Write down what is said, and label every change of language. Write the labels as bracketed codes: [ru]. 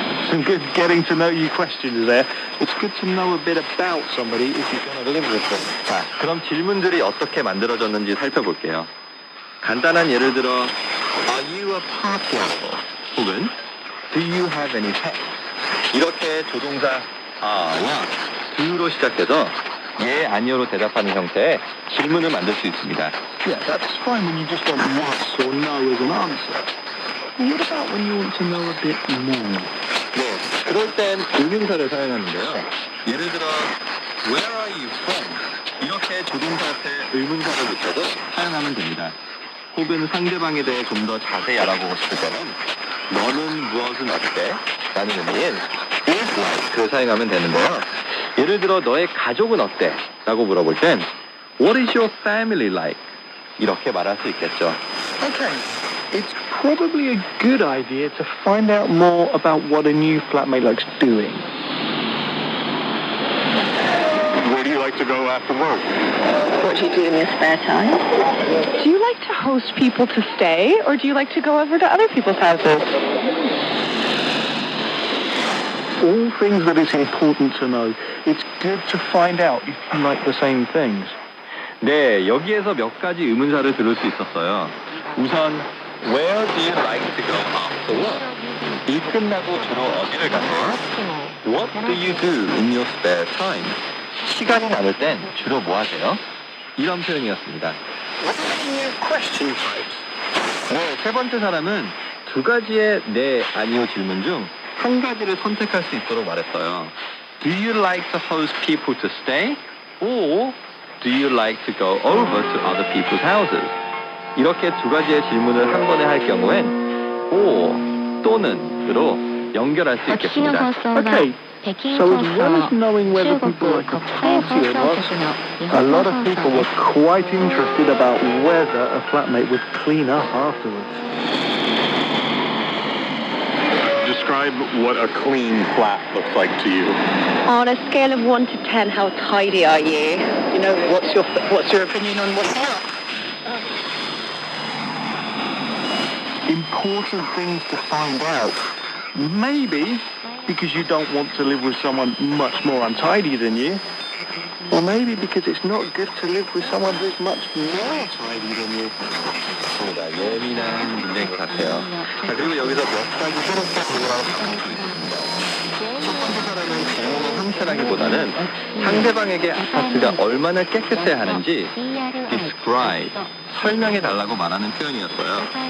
[en] Some good getting to know you questions there. It's good to know a bit about somebody if you're going to live with them. [ko] 자, 그럼 질문들이 어떻게 만들어졌는지 살펴볼게요. 간단한 예를 들어 [en] Are you a party animal? [ko] 혹은 [en] Do you have any pets? [ko] 이렇게 조동사 are와 do로 시작해서 예, 아니요로 대답하는 형태의 질문을 만들 수 있습니다. [en] Yeah, that's fine when you just want yes or no as an answer. But what about when you want to know a bit more? [ko] 네, 그럴 땐 의문사를 사용하는데요. 예를 들어 [en] Where are you from? [ko] 이렇게 조동사 앞에 의문사를 붙여서 사용하면 됩니다. 혹은 상대방에 대해 좀 더 자세히 알아보고 싶을 때는 너는 무엇은 어때? 라는 의미인 is like를 사용하면 되는데요. 예를 들어 너의 가족은 어때? 라고 물어볼 땐 [en] What is your family like? [ko] 이렇게 말할 수 있겠죠. [en] Okay, it's probably a good idea to find out more about what a new flatmate likes doing. Where do you like to go after work? What do you do in your spare time? Do you like to host people to stay, or do you like to go over to other people's houses? All things that it's important to know. It's good to find out if you like the same things. [ko] 네, 여기에서 몇 가지 의문사를 들을 수 있었어요. 우선 [en] Where do you like to go after work? [ko] 일 끝나고 주로 어디를 가세요? [en] What do you do in your spare time? [ko] 시간이 남을 땐 주로 뭐 하세요? 이런 표현이었습니다. [en] What are the new question types? [ko] 네, 세 번째 사람은 두 가지의 네, 아니요 질문 중 한 가지를 선택할 수 있도록 말했어요. [en] Do you like to host people to stay? Or do you like to go over to other people's houses? [ko] 이렇게 두 가지의 질문을 한 번에 할 경우엔 or 또는으로 연결할 수 있겠습니다. [en] Okay, so as well as knowing whether people like a party or not, a lot of people were quite interested about whether a flatmate would clean up afterwards. Describe what a clean flat looks like to you. On a scale of 1 to 10, how tidy are you? You know, what's your opinion on what's not? Important things to find out. Maybe because you don't want to live with someone much more untidy than you. Or maybe because it's not good to live with someone who's much more tidy than you. [ko] 맞습니다. 예민한 문제인 것 같아요. 자, 그리고 여기서 몇 가지 새롭게 질문하는 방법도 있습니다. 첫 번째 사람은 질문의 형태라기보다는 상대방에게 아파트가 얼마나 깨끗해야 하는지 describe, 설명해달라고 말하는 표현이었어요.